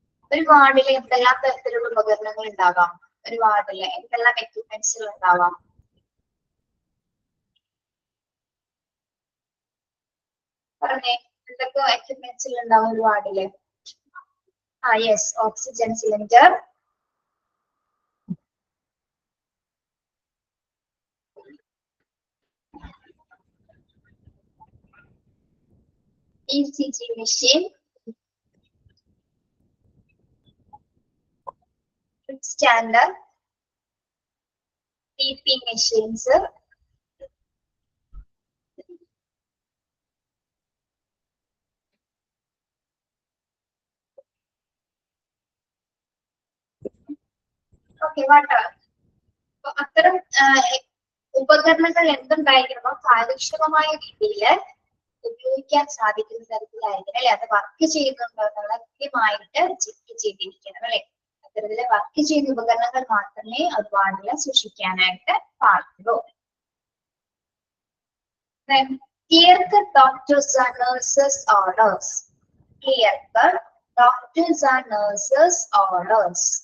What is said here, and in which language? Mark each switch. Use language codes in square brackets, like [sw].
[ml] ഒരു വാർഡിൽ എന്തെല്ലാം തരത്തിലുള്ള ഉപകരണങ്ങൾ ഉണ്ടാവാം? ഒരു വാർഡില് എന്തെല്ലാം എക്യുപ്മെന്റ്സുകൾ ഉണ്ടാവാം? പറഞ്ഞേ, എന്തൊക്കെ എക്യുപ്മെന്റ്സുകൾ ഉണ്ടാവും ഒരു വാർഡില്? [en] Yes, oxygen cylinder, ECG machine, standard, TP machines, water. [ml] അത്തരം ഉപകരണങ്ങൾ എന്തുണ്ടായിരിക്കണം? കാര്യക്ഷമമായ രീതിയിൽ ഉപയോഗിക്കാൻ സാധിക്കുന്ന തരത്തിലായിരിക്കണം അല്ലെ. അത് വർക്ക് ചെയ്യുന്നുണ്ടോ എന്നുള്ള കൃത്യമായിട്ട് ചെക്ക് ചെയ്തിരിക്കണം അല്ലെ. അത്തരത്തില് വർക്ക് ചെയ്യുന്ന ഉപകരണങ്ങൾ മാത്രമേ അത് വാർഡിൽ സൂക്ഷിക്കാനായിട്ട് പാടുള്ളൂ. [en] Clear cut doctors and nurses orders. Clear cut doctors and nurses orders.